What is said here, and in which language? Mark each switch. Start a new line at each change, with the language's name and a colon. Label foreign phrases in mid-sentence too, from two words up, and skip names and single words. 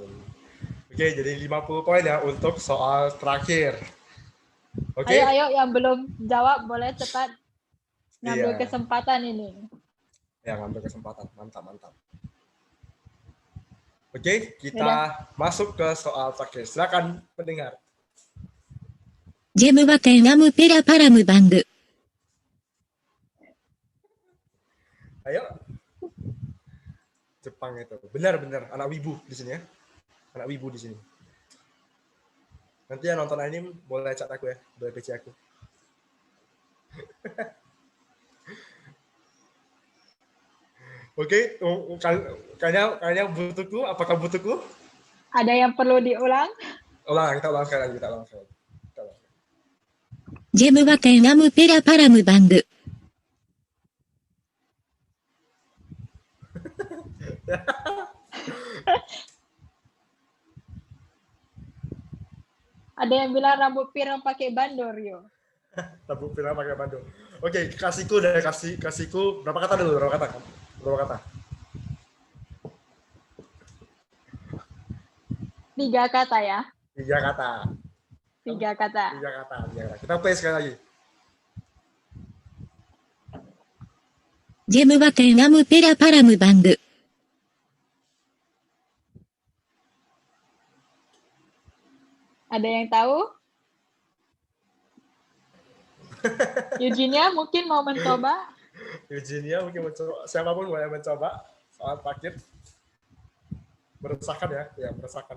Indonesian: Oke, jadi 50 poin ya untuk soal terakhir. Oke? Ayo, yang belum jawab boleh cepat ngambil Iya. kesempatan ini. Ya, ngambil kesempatan. Mantap. Oke, kita Yaudah. masuk ke soal terakhir. Silakan pendengar. ジェムバケンガムペラパラムバング。 Ayo. Jepang itu. Benar anak wibu di sini ya. Anak wibu di sini. Nanti yang nonton anime boleh chat aku ya, boleh PC aku. Oke, kayaknya butuhku, apakah butuhku? Ada yang perlu diulang? Kita ulang sekali lagi. ジェムバケンガムペラパラムバング。 Ada yang bilang rambut pirang pakai bandor, Rio. Tabung film pakai Bandung. Oke, kasihku berapa kata dulu? Berapa kata? 3 kata ya. 3 kata. 3 kata. 3 kata. Kita play sekali lagi. ジェムバケンガムペラパラムバング。 Ada yang tahu? Eugenia mungkin mau mencoba? Eugenia mungkin mencoba. Siapapun boleh mencoba. Soal terakhir. Meresahkan ya. Ya, meresahkan.